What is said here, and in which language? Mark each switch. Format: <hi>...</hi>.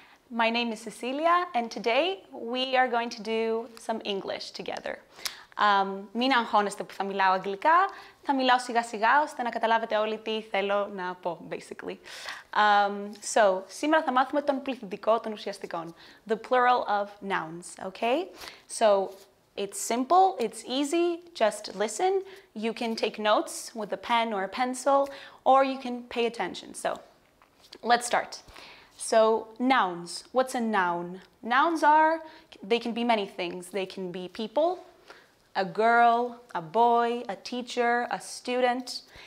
<en>My name is Cecilia, and today we are going to do some English together.</en> <el>Μην αγχώνεστε που θα μιλάω αγγλικά, θα μιλάω σιγά σιγά ώστε να καταλάβετε όλοι τι θέλω να πω, basically. So, σήμερα θα μάθουμε τον πληθυντικό των ουσιαστικών,</el> <en>the plural of nouns,</en> <el>okay?</el> <en>So, it's simple, it's easy, just listen. You can take notes with a pen or a pencil, or you can pay attention. So, let's start. So, nouns. What's a noun? Nouns they can be many things. They can be people, a girl, a boy, a teacher, a student.</en>